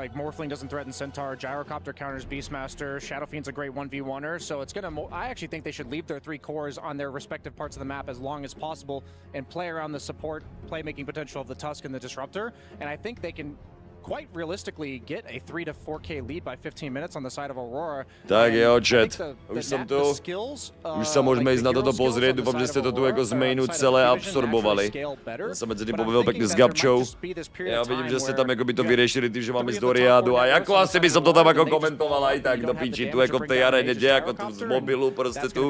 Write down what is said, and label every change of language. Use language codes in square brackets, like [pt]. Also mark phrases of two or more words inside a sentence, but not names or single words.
[en] Like Morphling doesn't threaten Centaur, Gyrocopter counters Beastmaster, Shadow Fiend's a great 1v1er, so it's gonna. I actually think they should leave their 3 cores on their respective parts of the map as long as possible and play around the support playmaking potential of the Tusk and the Disruptor, and I think they can quite realistically get a 3 to 4k lead by 15 minutes on the side of Aurora. [cs] Tak jo, chat. [en] The [cs] Už jsem [en] the [cs] tu. [en] skills, [sk] Už sa môžeme ísť na toto pozrieť. Dúfam, že ste to tu ako z mainu celé absorbovali. Ja sa medzi tým pobavil pekne s Gabčou. Ja vidím, že ste tam akoby to vyriešili tým, že máme ísť do riadu. A ako asi by som to tam ako komentoval aj tak do piči. Tu ako v tej arene, kde ako tu z mobilu, proste tu.